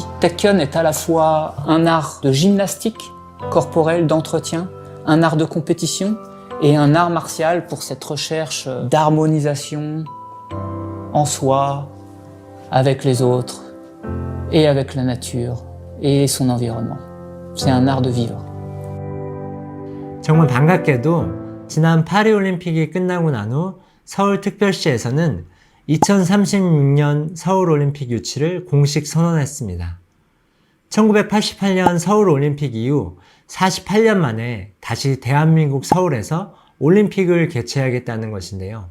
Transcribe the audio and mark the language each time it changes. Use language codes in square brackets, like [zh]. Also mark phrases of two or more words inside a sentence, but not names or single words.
[fr] Taekyon est à la fois un art de gymnastique corporelle, d'entretien, un art de compétition et un art martial pour cette recherche d'harmonisation en soi, avec les autres, et avec la nature, et son environnement. C'est un art de vivre. [ko] 정말 반갑게도 지난 파리올림픽이 끝나고 난 후 서울특별시에서는 2036년 서울올림픽 유치를 공식 선언했습니다. 1988년 서울올림픽 이후 48년 만에 다시 대한민국 서울에서 올림픽을 개최하겠다는 것인데요.